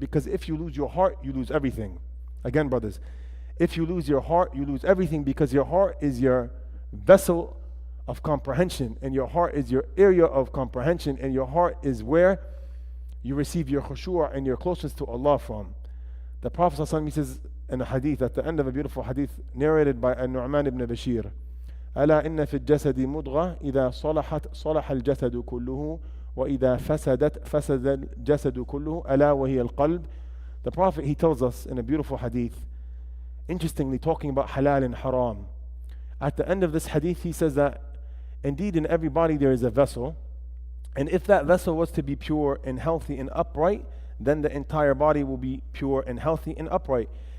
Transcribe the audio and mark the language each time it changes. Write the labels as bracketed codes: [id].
[en] Because if you lose your heart, you lose everything. Again, brothers, if you lose your heart, you lose everything, because your heart is your vessel of comprehension, and your heart is your area of comprehension, and your heart is where you receive your khushu' and your closeness to Allah from. The Prophet ﷺ says in a hadith, at the end of a beautiful hadith narrated by An-Nu'man ibn Bashir, [ar] ألا إن في الجسد مضغة إذا صلحت صلح الجسد كله وإذا فسدت فسد الجسد كله ألا وهي القلب. [en] The Prophet, he tells us in a beautiful hadith, interestingly talking about halal and haram. At the end of this hadith, he says that indeed in every body there is a vessel, and if that vessel was to be pure and healthy and upright, then the entire body will be pure and healthy and upright.